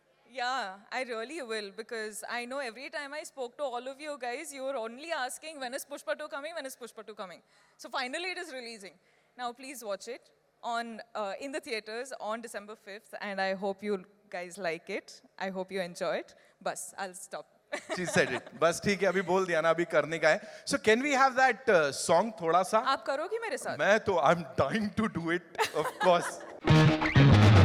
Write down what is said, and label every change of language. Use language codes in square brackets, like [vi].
[en] Yeah, I really will because I know every time I spoke to all of you guys, you were only asking when is Pushpa 2 coming, when is Pushpa 2 coming. So finally it is releasing. Now please watch it in the theaters on December 5th and I hope you guys like it. I hope you enjoy it. Bas, I'll stop. She said it. [hi] बस ठीक है, अभी बोल दिया ना, अभी करने का है. [en] So can we have that song [hi] थोड़ा सा? आप करोगी मेरे साथ? मैं तो [en] I'm dying to do it, of course.